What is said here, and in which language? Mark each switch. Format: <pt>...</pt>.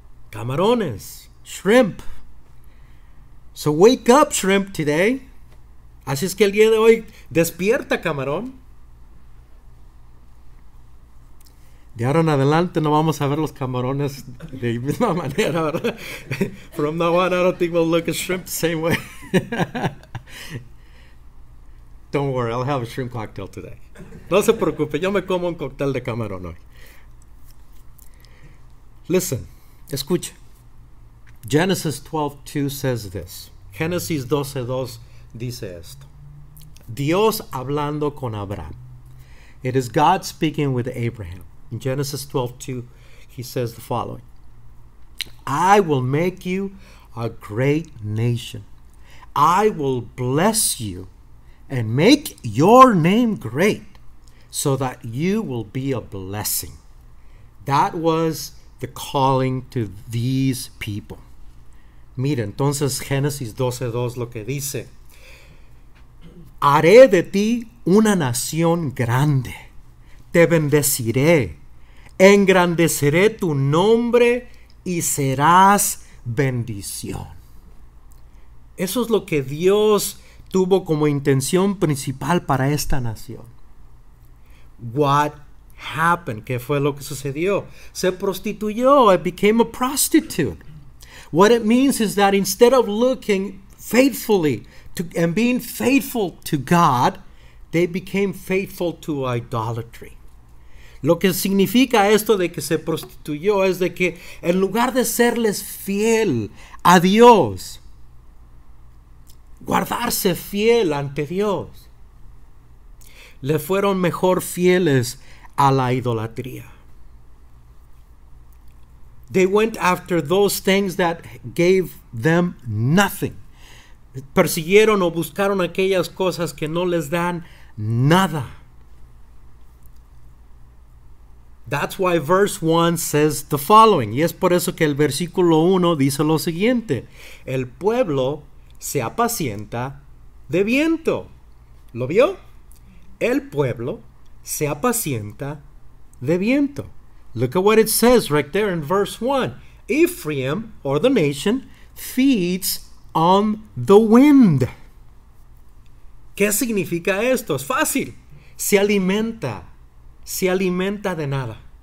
<en>Camarones, shrimp. So wake up, shrimp, today.</en> <es>Así es que el día de hoy, despierta, camarón. De ahora en adelante no vamos a ver los camarones de la misma manera, ¿verdad?</es> <en>From now on, I don't think we'll look at shrimp the same way. Don't worry, I'll have a shrimp cocktail today.</en> <es>No se preocupe, yo me como un cóctel de camarón hoy.</es> <en>Listen,</en> <es>escucha.</es> <en>Genesis 12:2 says this.</en> <es>Génesis 12:2 dice esto. Dios hablando con Abraham.</es> <en>It is God speaking with Abraham. In Genesis 12:2, he says the following. I will make you a great nation. I will bless you and make your name great so that you will be a blessing. That was the calling to these people.</en> <es>Mira, entonces Génesis 12:2 lo que dice. Haré de ti una nación grande. Te bendeciré. Engrandeceré tu nombre y serás bendición. Eso es lo que Dios tuvo como intención principal para esta nación.</es> <en>What happened?</en> <es>¿Qué fue lo que sucedió? Se prostituyó.</es> <en>It became a prostitute. What it means is that instead of looking faithfully and being faithful to God, they became faithful to idolatry.</en> <es>Lo que significa esto de que se prostituyó es de que en lugar de serles fiel a Dios, guardarse fiel ante Dios, le fueron mejor fieles a la idolatría.</es> <en>They went after those things that gave them nothing.</en> <es>Persiguieron o buscaron aquellas cosas que no les dan nada.</es> <en>That's why verse 1 says the following.</en> <es>Y es por eso que el versículo 1 dice lo siguiente. El pueblo se apacienta de viento. ¿Lo vio? El pueblo se apacienta de viento.</es> <en>Look at what it says right there in verse 1. Ephraim, or the nation, feeds on the wind.</en> <es>¿Qué significa esto? Es fácil. Se alimenta de nada.</es>